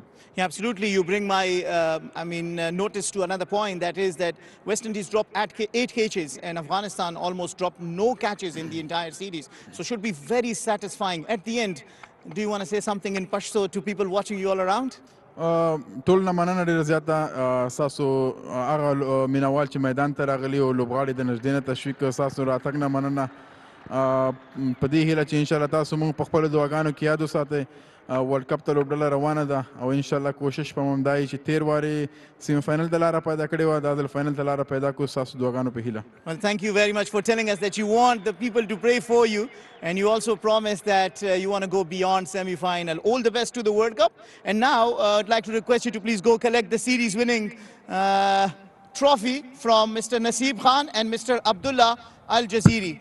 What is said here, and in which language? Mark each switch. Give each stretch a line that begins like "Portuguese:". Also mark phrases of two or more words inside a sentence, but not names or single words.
English: Yeah, absolutely. You bring my notice to another point, that is that West Indies dropped 8 catches and Afghanistan almost dropped no catches in the entire series. So should be very satisfying. At the end, do you want to say something in Pashto to people watching you all around?
Pashto: ټولنا مننه ډیره زیاته ساسو هغه مینوال چې میدان ته راغلي او لوبغاړي د نږدې نه تشویق ساسو راتګ نه مننه په دې هیله چې انشاءالله تاسو موږ په خپلو دعاګانو کې یاد وساتئ.
English: World Cup
Pashto: ته لوبډله روانه ده او انشاءالله کوشش به مو همدا وي چې تېر وارې
English: semi final
Pashto: ته لاره پیدا کړې وه، دا ځل فاینل ته لاره پیدا کړو ستاسو دعاګانو په هیله.
English: Well, thank you very much for telling us that you want the people to pray for you, and you also promised that you want to go beyond semi-final. All the best to the World Cup. And now I'd like to request you to please go collect the series winning trophy from Mr. Naseeb Khan and Mr. Abdullah Al Jaziri.